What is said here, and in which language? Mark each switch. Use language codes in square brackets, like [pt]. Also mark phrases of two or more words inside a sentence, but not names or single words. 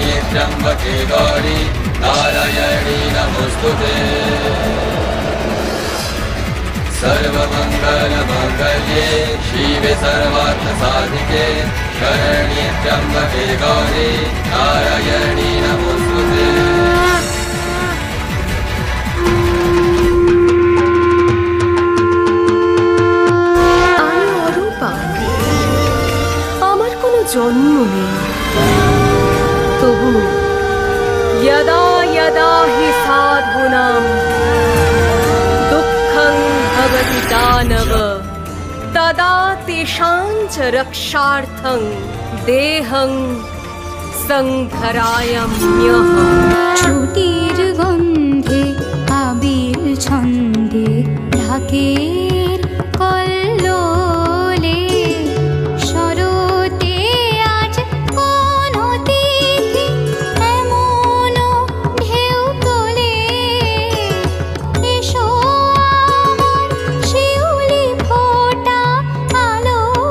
[sa] त्र्यम्बके गौरी नारायणी नमोस्तुते सर्वमङ्गलमाङ्गल्ये शिवे सर्वार्थसाधिके शरण्ये त्र्यम्बके गौरी नारायणी नमोस्तुते [bn] জন্ম নেই, তবু [sa] यदा यदा हि साधूनां दुःखं भवति दानव तदा तेषां च रक्षार्थं देहं संहराम्यहम्। [bn] ছুটির গন্ধে আবির ছন্দে ঢাকের কল্লোলে শরতে আজ কোন তিথি এমন ঢেউ তোলে এসো আমার শিউলি ফোটা আলো